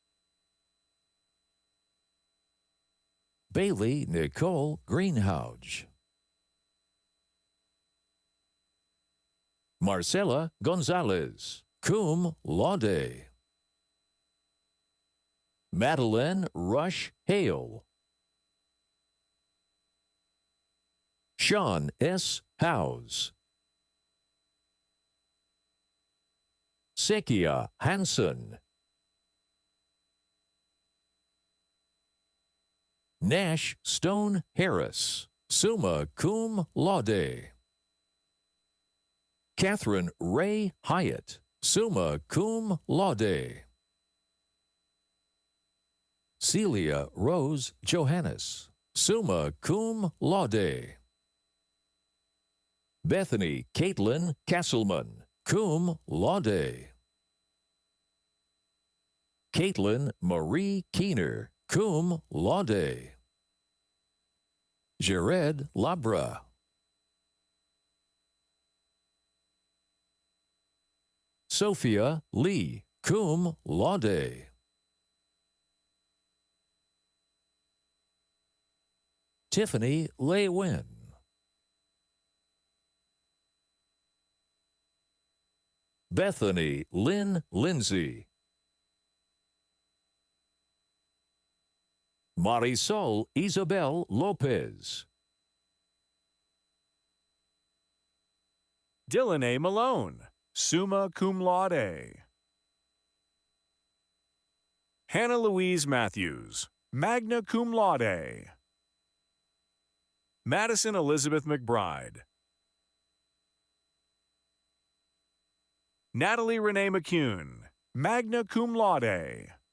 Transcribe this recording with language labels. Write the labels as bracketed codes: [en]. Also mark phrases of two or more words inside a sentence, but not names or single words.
[en] Bailey Nicole Greenhouse. Marcela Gonzalez, [la] cum laude. [en] Madeline Rush Hale. Sean S. Howes. Sekia Hansen. Nash Stone Harris, [la] summa cum laude. [en] Catherine Ray Hyatt, [la] summa cum laude. [en] Celia Rose Johannes, [la] summa cum laude. [en] Bethany Caitlin Castleman, [la] cum laude. [en] Caitlin Marie Keener, [la] cum laude. [en] Jared Labra. Sophia Lee, [la] cum laude. [en] Tiffany Lewin. Bethany Lynn Lindsay. Marisol Isabel Lopez. Dylan A. Malone, [la] summa cum laude. [en] Hannah Louise Matthews, [la] magna cum laude. [en] Madison Elizabeth McBride. Natalie Renee McCune, [la] magna cum laude.